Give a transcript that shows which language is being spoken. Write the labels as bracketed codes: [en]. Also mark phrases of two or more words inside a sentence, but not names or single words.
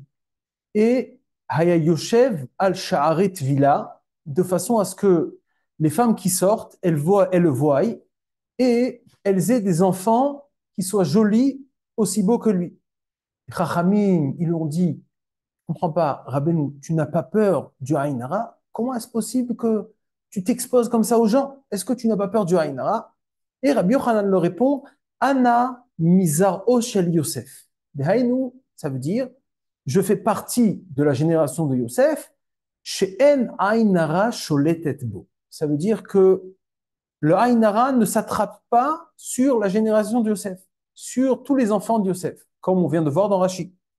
[fr] Et [he] היה יושב על שערת וילה, [fr] de façon à ce que les femmes qui sortent, elles le voient et elles aient des enfants qui soient jolis, aussi beaux que lui. Les Chachamim, ils l'ont dit, je ne comprends pas, Rabbeinu, tu n'as pas peur du [he] עין הרע? [fr] Comment est-ce possible que tu t'exposes comme ça aux gens? Est-ce que tu n'as pas peur du [he] עין הרע? [fr] Et Rabbi Yochanan leur répond, [he] אנא מזרעו של יוסף. [fr] Dehainu, ça veut dire, je fais partie de la génération de Yosef, [he] שאין עין הרע שולטת בו. [fr] Ça veut dire que le [he] עין הרע [fr] ne s'attrape pas sur la génération de Yosef, sur tous les enfants de Yosef, comme on vient de voir dans Rashi.